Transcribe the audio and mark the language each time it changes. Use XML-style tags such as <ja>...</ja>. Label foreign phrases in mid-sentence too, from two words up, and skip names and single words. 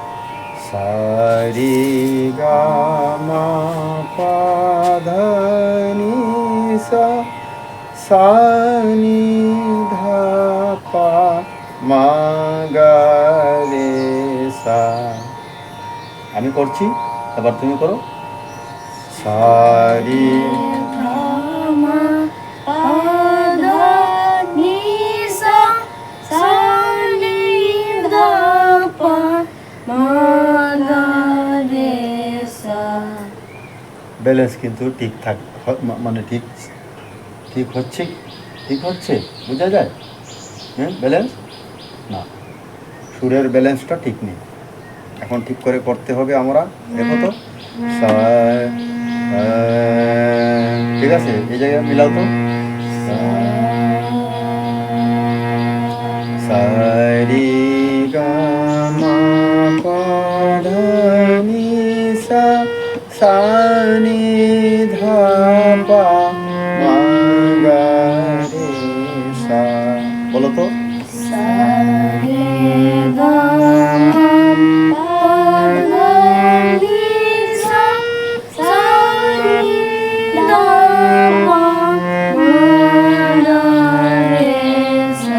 <bn>সারি গা মা পা ধা নি সা, সা নি ধা পা মা গা রে সা। আমি করছি, এবার তুমি করো। সারি Ga ma pa dha ni sa, sa ni dha pa ma ga re sa। ব্যালেন্স কিন্তু মানে ঠিক ঠিক হচ্ছে, ঠিক হচ্ছে, বোঝা যায়? হ্যাঁ, ব্যালেন্স না, সুরের ব্যালেন্সটা ঠিক নেই, এখন ঠিক করে করতে হবে আমরা। দেখো তো, সা, ঠিক আছে, এই জায়গায় মিলাও তো। সারি গা মা পা ধা নি সা, সা নি ধা পা মা গা রে সা। বলো তো। Sa re ga ma pa dha ni sa, sa ni dha pa ma ga re sa।</bn>